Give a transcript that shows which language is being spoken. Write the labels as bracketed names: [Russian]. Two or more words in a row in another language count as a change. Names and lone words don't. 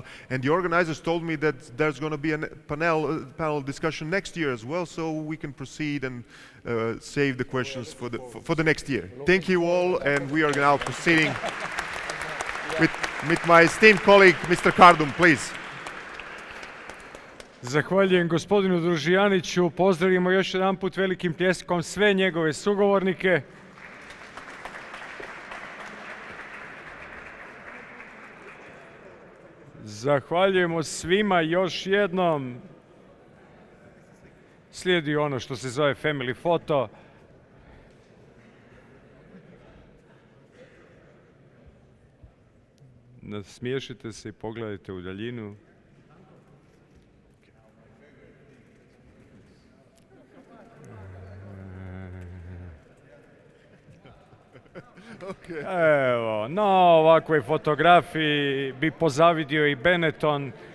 [English] And the organizers told me that there's going to be a panel discussion next year as well, so we can proceed and save the questions for the next year. Thank you all, and we are now proceeding with my esteemed colleague, Mr. Kardum, please. [Croatian] Zahvaljujem gospodinu Družijaniću. Pozdravimo još jedan put velikim pljeskom sve njegove sugovornike. Zahvaljujemo svima još jednom. Slijedi ono što se zove [English] family photo. [Croatian] Nasmiješite se i pogledajte u daljinu. Evo, na ovakvoj fotografiji bi pozavidio i Benetton.